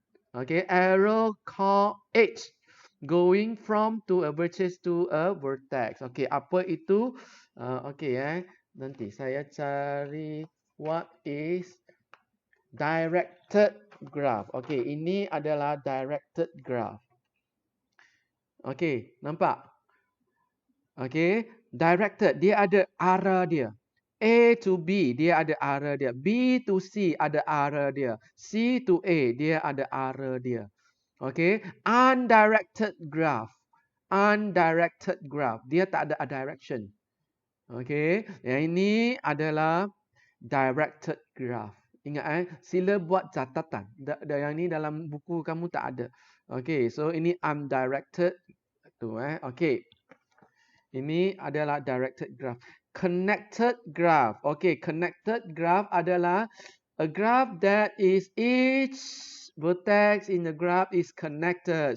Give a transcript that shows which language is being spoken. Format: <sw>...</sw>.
<en>Okay, arrow called edge, going from to a vertex to a vertex. Okay, apa itu?</en> <ms>Okay, nanti saya cari what is directed graph. Okay, ini adalah directed graph. Okey, nampak? Okey, directed dia ada arah dia. A to B dia ada arah dia. B to C ada arah dia. C to A dia ada arah dia. Okey, undirected graph. Undirected graph. Dia tak ada direction. Okey, yang ini adalah directed graph. Ingat sila buat catatan. Yang ni dalam buku kamu tak ada. Okey, so ini undirected tu Okey. Ini adalah directed graph.</ms> <en>Connected graph. Okay, connected graph adalah a graph that is each vertex in the graph is connected.</en>